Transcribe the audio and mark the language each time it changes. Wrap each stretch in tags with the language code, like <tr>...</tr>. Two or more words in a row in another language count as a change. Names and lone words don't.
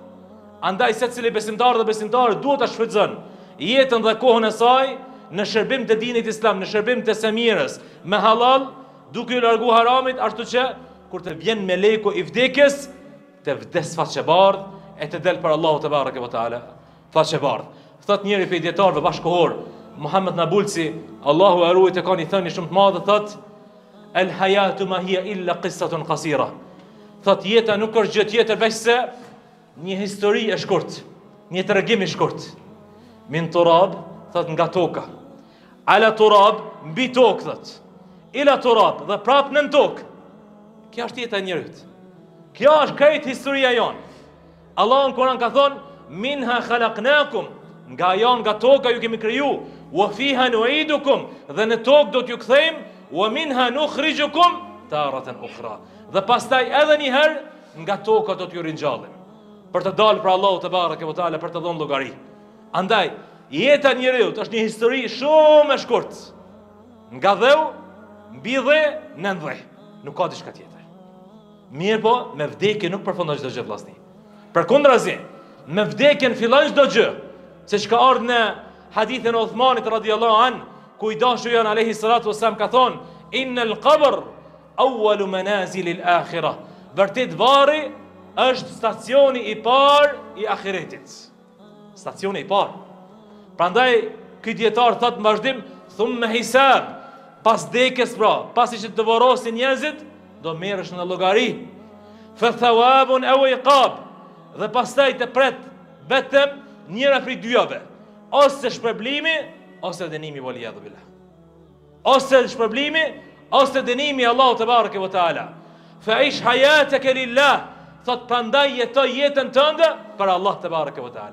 <sq>Andaj secili besimtar dhe besimtare duhet ta shfrytëzon jetën dhe kohën e saj në shërbim të dinit islam, në shërbim të semirës, me halal, duke u largu haramit, ashtu që kur të vjen meleku i vdekjes, të vdes faqebardh e të del për Allahu</sq> <ar>تبارك وتعالى</ar> <sq>faqebardh. Thot njëri prej dietarëve bashkohor, Muhammed Nabulsi, Allahu e ruajt, e ka një thënie shumë të madhe, thot</sq> <ar>الحياة ما هي إلا قصة قصيرة.</ar> <sq>Thot jeta nuk është gjë tjetër veç se një histori e shkurt, një tregim i shkurt.</sq> <ar>من تراب,</ar> <sq>thot nga toka.</sq> <ar>على تراب,</ar> <sq>mbi tokë, thot.</sq> <ar>إلى تراب,</ar> <sq>dhe prap nën tokë. Kjo është jeta e njerit. Kjo është krejt historia jon. Allah në Kur'an ka thonë,</sq> <ar>منها خلقناكم,</ar> <sq>nga jon, nga toka ju kemi kriju,</sq> <ar>وفيها نعيدكم,</ar> <sq>dhe në tokë do t'ju kthejmë,</sq> <ar>ومنها نخرجكم تارة أخرى.</ar> <sq>Dhe pastaj edhe një herë nga toka do t'ju ringjallim, për të dalë për Allahu</sq> <ar>تبارك وتعالى,</ar> <sq>për të dhënë llogari. Andaj jeta e njeriu është një histori shumë e shkurtë. Nga dheu, mbi dhe, nën dhe. Nuk ka diçka tjetër. Mirë po, me vdekje nuk përfundon çdo gjë vllazni. Përkundrazi, me vdekjen fillon çdo gjë. Siç ka ardhur në hadithin e Uthmanit</sq> <ar>رضي الله عن,</ar> <sq>ku i dashuri jon</sq> <ar>عليه الصلاة والسلام</ar> <sq>ka thonë,</sq> <ar>إن القبر أول منازل الآخرة.</ar> <sq>Vërtet varri është stacioni i parë i ahiretit. Stacioni i parë. Prandaj ky dietar thot në vazhdim,</sq> <ar>ثم حساب,</ar> <sq>pas dekës pra, pasi që të vorosin njerëzit, do merresh në llogari.</sq> <ar>فثواب أو عقاب,</ar> <sq>dhe pastaj të pret vetëm njëra prej dyave, ose shpërblimi ose dënimi</sq> <ar>والعياذ بالله.</ar> <sq>Ose shpërblimi ose dënimi Allahu</sq> <ar>تبارك وتعالى. فعش حياتك لله,</ar> <sq>thot prandaj jetoj jetën tënde për Allah</sq> <ar>تبارك وتعالى.</ar>